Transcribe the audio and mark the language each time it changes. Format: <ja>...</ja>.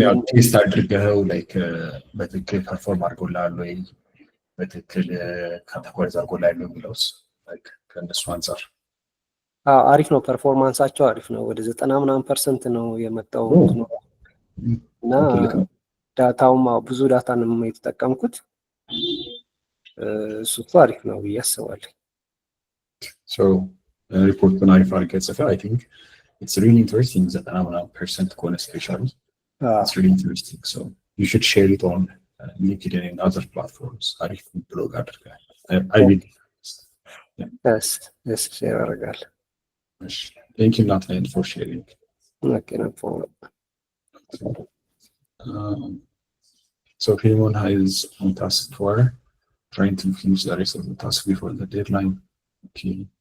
<am>ቴስት አድርገው ላይክ በትክክል ፐርፎርም አድርጎልሃል ወይ በትክክል ካተጎራይዝ አድርጎልሃል የሚለውስ ከእነሱ አንጻር አሪፍ ነው። ፐርፎርማንሳቸው አሪፍ ነው። ወደ 90% ነው የመጣው እና ዳታውም ብዙ ዳታ ነው የተጠቀምኩት። እሱ አሪፍ ነው ብዬ አስባለሁ። ሪፖርቱን አሪፍ አድርገህ ጽፈህ</am> <en>አይ ቲንክ it's really interesting that 90% ከሆነ especially it's really interesting, so you should share it on LinkedIn and other platforms.</en> <am>አሪፍ ብሎግ አድርገህ</am> <en>I will</en> <am>yes share አደርጋለሁ።</am> <en>Thank you, Nathan, for sharing. Okay, no problem. So Filimon is on task 4, trying to finish the rest of the task before the deadline. Okay.</en>